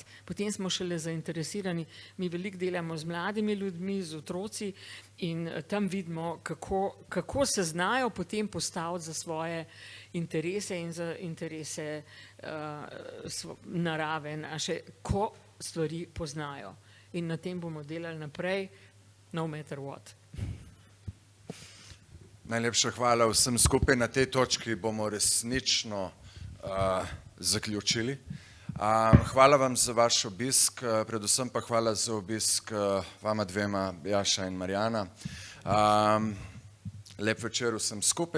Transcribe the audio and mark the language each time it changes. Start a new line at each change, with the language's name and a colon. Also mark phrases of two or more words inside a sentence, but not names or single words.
Slovenian: Potem smo šele zainteresirani. Mi veliko delamo z mladimi ljudmi, z otroci in tam vidimo, kako se znajo potem postaviti za svoje interese in za interese narave naše, ko stvari poznajo. In na tem bomo delali naprej,
English: no matter what.
Slovenian: Najlepša hvala vsem skupaj. Na tej točki bomo resnično zaključili. Hvala vam za vaš obisk, predvsem pa hvala za obisk vama dvema, Jaša in Marjana. Lep večer vsem skupaj.